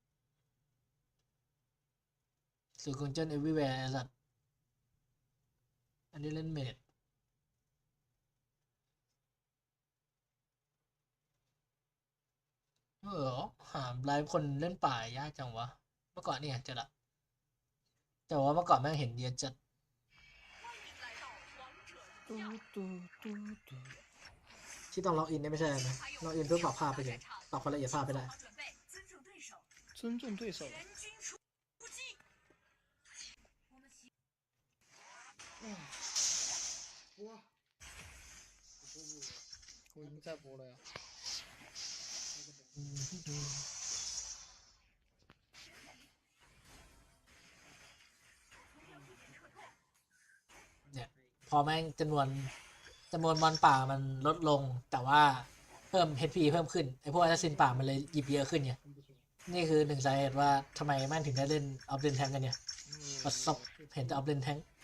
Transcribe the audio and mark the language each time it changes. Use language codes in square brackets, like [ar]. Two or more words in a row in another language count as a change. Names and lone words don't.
[th] สื่อคงเจนเอวีแวร์สัตว์อันนี้เล่นเมดหาไลฟ์คนเล่นป่ายากจังวะเมื่อก่อนเนี่ยจะละแต่ว่าเมื่อก่อนแม่งเห็นเยอะจัดที่ต้องล็อกอินได้ไม่ใช่ไหมล็อกอินเพื่อปรับภาพไปเลยปรับความละเอียดภาพไปได้ [zh] 尊重对手。我已经在播了呀。 [th] เนี่ยพอแม่งจำนวนมอนป่ามันลดลงแต่ว่าเพิ่ม HP เพิ่มขึ้นไอพวกแอสซินป่ามันเลยหยิบเยอะขึ้นเนี่ยนี่คือหนึ่งสาเหตุว่าทำไมแม่งถึงได้เล่น [en] off lane tank [th] กันเนี่ยประสบเห็นแต่ [en] off lane tank